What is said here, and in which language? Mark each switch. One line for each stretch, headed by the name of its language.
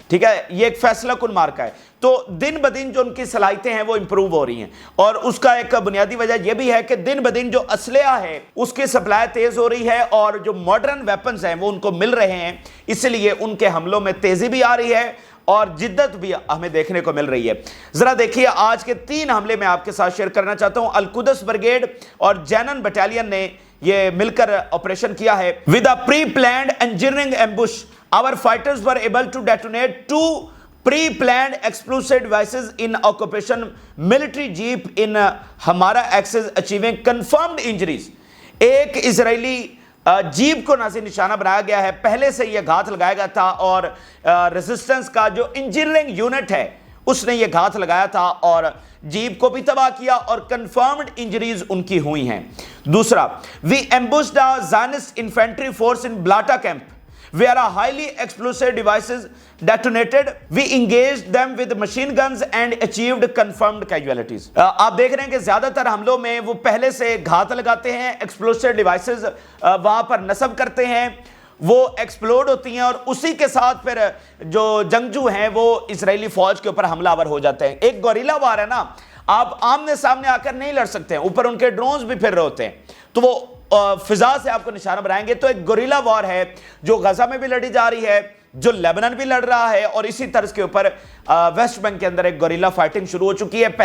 Urdu: ٹھیک ہے، یہ ایک فیصلہ کن مارکا ہے. تو دن بدن جو ان کی صلاحیتیں ہیں وہ امپروو ہو رہی ہیں اور اس کا ایک بنیادی وجہ یہ بھی ہے کہ دن بدن جو اسلحہ ہے اس کی سپلائی تیز ہو رہی ہے اور جو ماڈرن ویپنز ہیں وہ ان کو مل رہے ہیں، اس لیے ان کے حملوں میں تیزی بھی آ رہی ہے اور جدت بھی ہمیں دیکھنے کو مل رہی ہے. ذرا دیکھیے آج کے 3 حملے میں آپ کے ساتھ شیئر کرنا چاہتا ہوں. القدس بریگیڈ اور جینن بٹالین نے یہ مل کر آپریشن کیا ہے.
English: With a pre planned engineering ambush our fighters were able to detonate 2 pre-planned explosive devices in occupation military jeep in Hamara axis achieving confirmed injuries.
Urdu: ایک اسرائیلی جیپ کو ناظرین نشانہ بنایا گیا ہے، پہلے سے یہ گھات لگایا گیا تھا اور ریزسٹنس کا جو انجینئرنگ یونٹ ہے اس نے یہ گھات لگایا تھا اور جیپ کو بھی تباہ کیا اور کنفرمڈ انجریز ان کی ہوئی ہیں.
English: دوسرا، we ambushed a Zionist infantry force in Blata camp where a highly explosive devices detonated. We engaged them with machine guns and achieved confirmed casualties.
Urdu: آپ دیکھ رہے ہیں کہ زیادہ تر حملوں میں وہ پہلے سے گھات لگاتے ہیں، ایکسپلوسیو ڈیوائسز وہاں پر نصب کرتے ہیں، وہ ایکسپلوڈ ہوتی ہیں اور اسی کے ساتھ پھر جو جنگجو ہیں وہ اسرائیلی فوج کے اوپر حملہ آور ہو جاتے ہیں. ایک گوریلا وار ہے نا، آپ آمنے سامنے آ کر نہیں لڑ سکتے ہیں، اوپر ان کے ڈرونز بھی پھر رہے ہوتے ہیں تو وہ فضا سے آپ کو نشانہ بنائیں گے. تو ایک گوریلا وار ہے جو غزہ میں بھی لڑی جا رہی ہے، جو لیبنان بھی لڑ رہا ہے اور اسی طرز کے اوپر ویسٹ بینک کے اندر ایک گوریلا فائٹنگ شروع ہو چکی ہے.